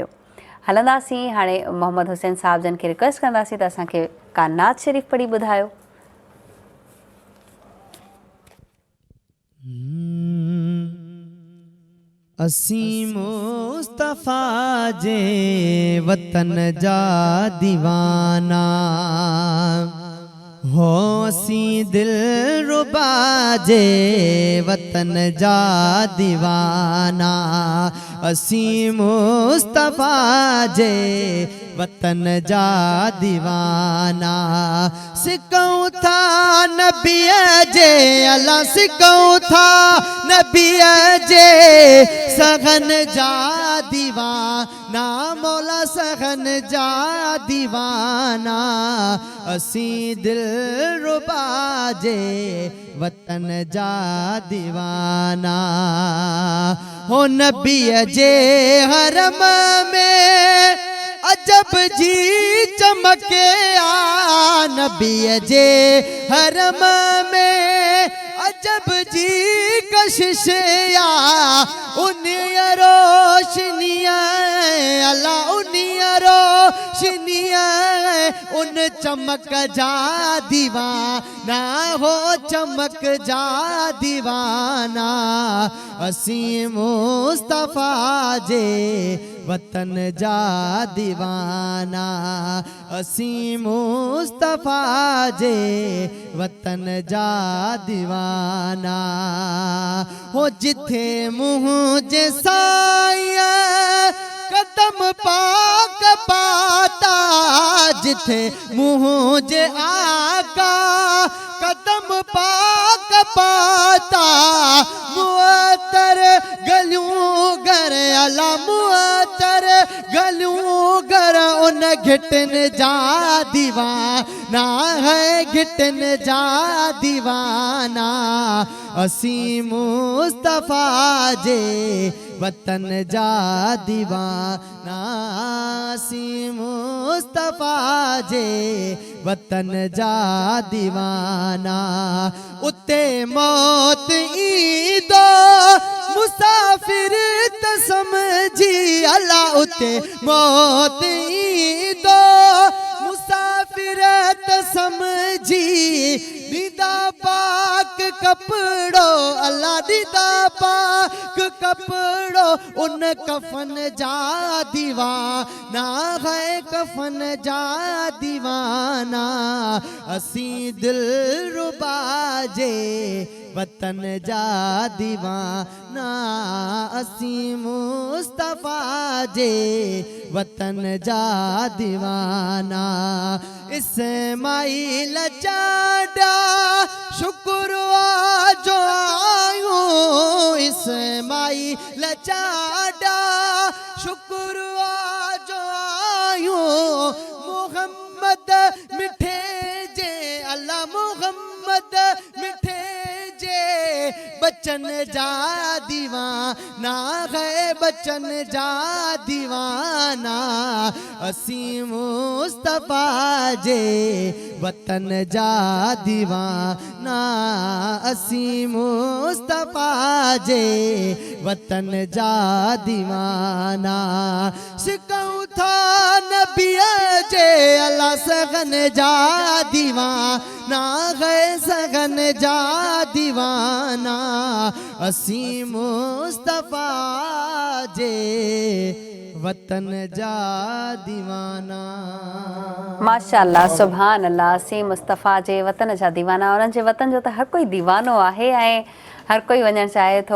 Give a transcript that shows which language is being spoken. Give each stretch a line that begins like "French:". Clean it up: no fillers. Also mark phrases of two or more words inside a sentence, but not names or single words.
Sindhi: हलंदासीं हाणे मोहम्मद हुसैन साहब जन खे रिक्वेस्ट कंदासीं त असांखे का नात शरीफ़ पढ़ी ॿुधायो। असीं मुस्तफ़ा जे वतन जा दीवाना हो, असीं दिलरुबा जे वतन जा दीवाना। असीं मुस्तफ़ा जे वतन जा दीवाना। सिकऊं था नबीअ जे अला, सिकऊं था नबीअ जे सगन जा दीवाना। मौला सगन जा दीवाना। असीं दिलरुबा जे वतन जा दीवाना। हो नबीअ जे हरम में अजब जी चमके आ। नबीअ जे हरम में अजब जी कशिश आ। उन्हीअ रोशनीअ अला, उन्हीअ रोशनीअ उन चमक जा दीवाना हो, चमक जा दीवाना। असीं मुस्तफ़ा जे वतन जा दीवाना। असीं मुस्तफ़ा जे वतन जा दीवाना। हो जिथे मुंहिंजे साईं कदम पाक पाता, जिथे मुंहिंजे आका कदम पाक पाता। मुअतर गलियूं घर अला, मुअतर गलियूं घर उन घिटन जा दीवाना है, घिटन जा दीवाना। असीं मुस्तफ़ा जे वतन जा दीवाना। असीं मुस्तफ़ा जे वतन जा दीवाना। उते मौत ईंदो मुसाफिर त समझी अला, उते मौत ईंदो मुसाफिर त समझी। दीदा पाक कपड़ो अल्लाह, दीदा पाक कपड़ो उन कफन जा दीवाना है, कफन जा दीवाना। असीं दिलरुबा जे वतन जा दीवाना। असीं मुस्तफ़ा जे वतन जा दीवाना। इस्माइल चाडा शुक्र जो आयूं। इस्माइल चाडा शुक्र जो आयूं। मोहम्मद मिठे जे अल्लाह, मोहम्मद मिठे जे बचन जा दीवाना है, बचन जा दीवाना। असीं मुस्तफ़ा जे वतन जा दीवाना। असीं मुस्तफ़ा जे वतन जा दीवाना। सिकऊं था नबीअ जे अला, सगन जा दीवाना है, सगन जा दीवाना। असीं मुस्तफ़ा जे वतन जा दीवाना।
Arabic: ما شاء الله، سبحان الله.
Sindhi: सी मुस्तफ़ा जे वतन जा दीवाना, उन्हनि जे वतन जो त हर कोई दीवानो आहे ऐं हर कोई वञणु चाहे थो।